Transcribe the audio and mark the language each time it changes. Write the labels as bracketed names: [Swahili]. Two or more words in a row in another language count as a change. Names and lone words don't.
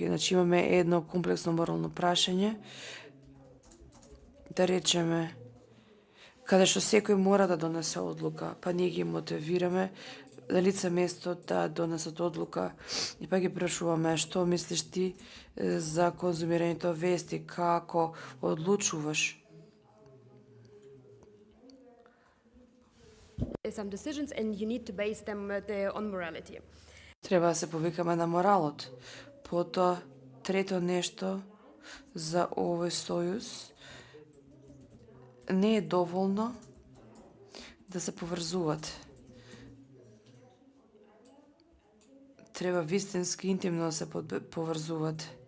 [Macedonian] Значи имаме едно комплексно морално прашање, да речеме, каде што секој мора да донесе одлука, па ние ги мотивираме на лице место да донесат одлука и па ги прашуваме што мислиш ти за конзумирањето вести, како одлучуваш. [English] Some decisions and you need to base them on morality. [Macedonian] Треба да се повикаме на моралот. Потоа, трето нешто за овој сојуз, не е доволно да се поврзуваат. Треба вистински интимно да се поврзуваат.